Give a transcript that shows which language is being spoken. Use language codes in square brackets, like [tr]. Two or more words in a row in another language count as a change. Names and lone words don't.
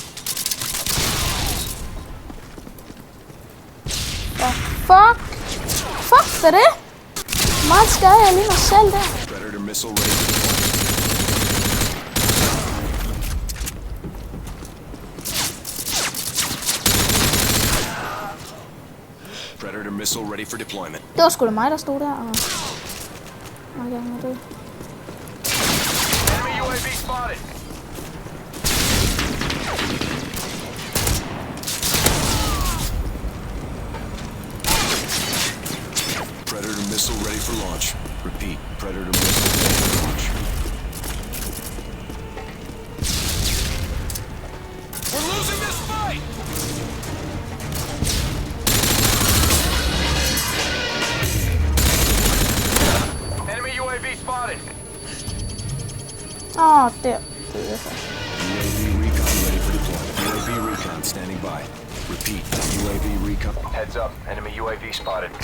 [da] Fuck! Fuck, hvad er det? Meget skade jeg lige mig selv der. [en] Predator missile ready for deployment. Predator missile ready for deployment. [da] Det var sgu da mig, der stod der. Og jeg er med det. [en] Enemy UAV spotted. Predator missile ready for launch. Repeat. Predator missile ready for launch. We're losing this fight! Enemy UAV spotted. [da] Der. Det er så. [en] UAV recon ready for deployment. UAV recon standing by. Repeat. UAV recon. Heads up. Enemy UAV spotted.